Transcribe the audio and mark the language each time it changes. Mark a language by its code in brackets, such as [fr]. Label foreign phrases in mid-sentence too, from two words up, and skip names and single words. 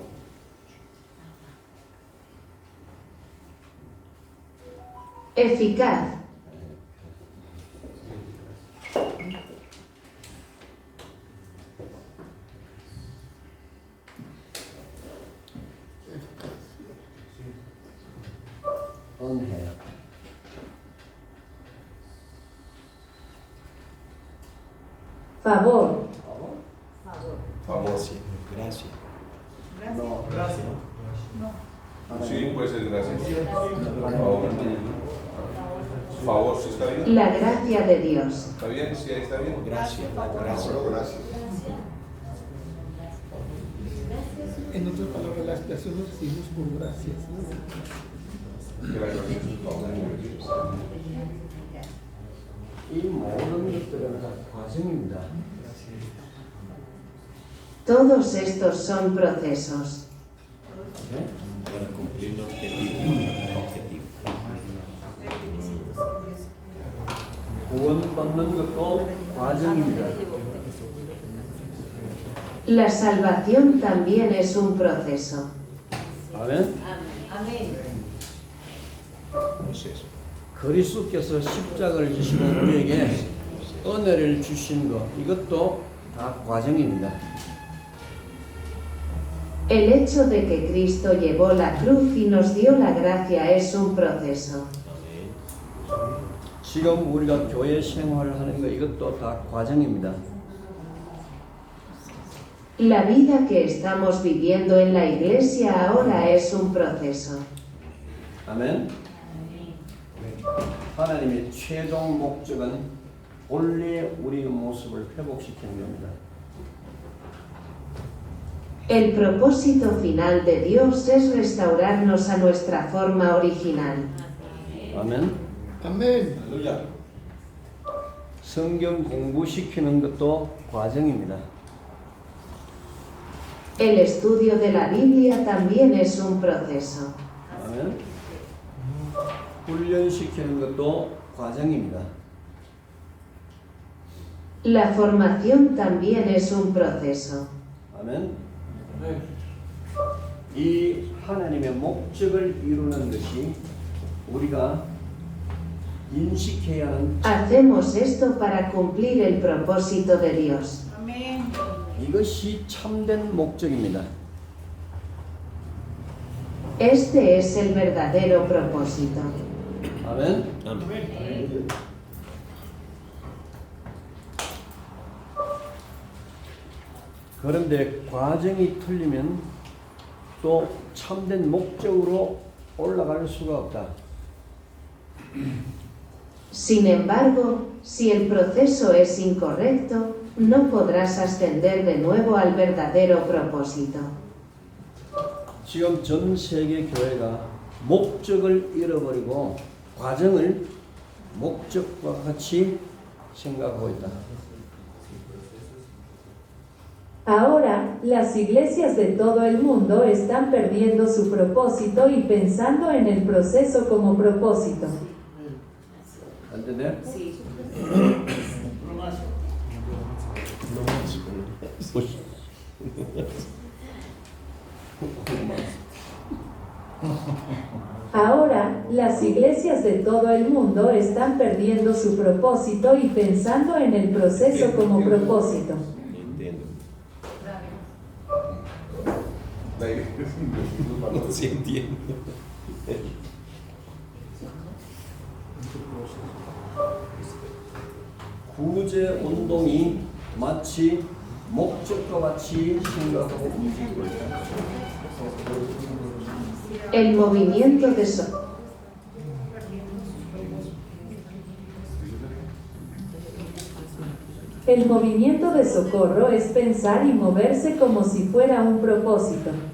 [es] Eficaz. [ko] 은혜, [es] Favor. Favor. Gracias. no, Sí, puede ser gracias. Favor. Favor, ¿sí está bien? La gracia de Dios. ¿Está bien? Sí, ahí está bien. Gracias. Gracias. En otras palabras, la expiación lo recibimos por gracias. [ko] 이 모든 것들은 다 과정입니다. [es] Todos estos son procesos. Para cumplir el objetivo. [ko] 구원받는 것도 과정입니다. [es] La salvación también es un proceso. [ko] 아멘. 그리스도께서 십자가를 지시고 우리에게 은혜를 주신 것, 이것도 다 과정입니다. [es] El hecho de que Cristo llevó la cruz y nos dio la gracia es un proceso. [ko] 지금 우리가 교회 생활을 하는 것, 이것도 다 과정입니다. [es] La vida que estamos viviendo en la iglesia ahora es un proceso. [ko] 아멘. 하나님의 최종 목적은 본래 우리의 모습을 회복시키는 겁니다. [es] El propósito final de Dios es restaurarnos a nuestra forma original. [ko] 아멘. [es] Amén. [ko] 성경 공부시키는 것도 과정입니다. [es] El estudio de la Biblia también es un proceso. [ko] 아멘. 훈련시키는 것도 과정입니다. [es] La formación también es un proceso. [ko] 아멘. 이 하나님의 목적을 이루는 것이 우리가 인식해야 하는 [es] Hacemos esto para cumplir el propósito de Dios. Amén. [ko] 이것이 참된 목적입니다. [es] Este es el verdadero propósito. [ko] 아멘. 그런데 과정이 틀리면 또 참된 목적으로 올라갈 수가 없다. [es] Sin embargo, si el proceso es incorrecto, no podrás ascender de nuevo al verdadero propósito. [ko] 지금 전 세계 교회가 목적을 잃어버리고 과정을 목적과 같이 생각하고 있다. [es] Ahora, las iglesias de todo el mundo están perdiendo su propósito y pensando en el proceso como propósito. ¿Entender? Sí. Ahora, las iglesias de todo el mundo están perdiendo su propósito y pensando en el proceso como propósito. Sí entiendo. [ko] 구제 운동이 마치 목적과 같이 생각하고 움직이고 있다. [es] El movimiento de El movimiento de socorro es pensar y moverse como si fuera un propósito.